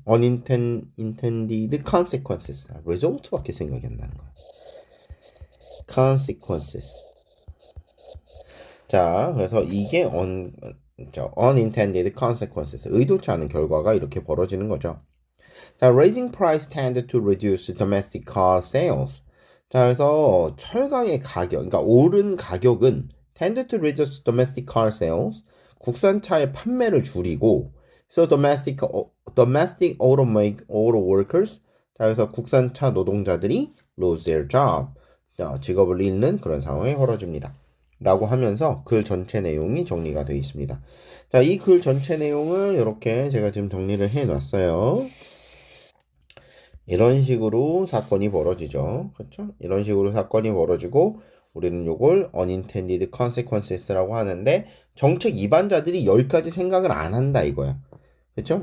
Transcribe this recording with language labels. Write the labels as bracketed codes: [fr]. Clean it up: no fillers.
[en] unintended consequences. [ko] result밖에 생각이 안 나는 거야. consequences. 자, 그래서 이게 [en] unintended consequences. [ko] 의도치 않은 결과가 이렇게 벌어지는 거죠. [en] 자, raising price tend to reduce domestic car sales. [ko] 자, 그래서 철강의 가격, 그러니까 오른 가격은 [en] tend to reduce domestic car sales. [ko] 국산차의 판매를 줄이고, [en] so domestic auto workers. [ko] 자, 그래서 국산차 노동자들이 [en] lose their job. [ko] 자, 직업을 잃는 그런 상황이 벌어집니다. 라고 하면서 글 전체 내용이 정리가 되어 있습니다. 자, 이 글 전체 내용을 이렇게 제가 지금 정리를 해 놨어요. 이런 식으로 사건이 벌어지죠. 그렇죠? 이런 식으로 사건이 벌어지고 우리는 이걸 [en] unintended consequences [ko] 라고 하는데 정책 입안자들이 여기까지 생각을 안 한다 이거야. 그렇죠?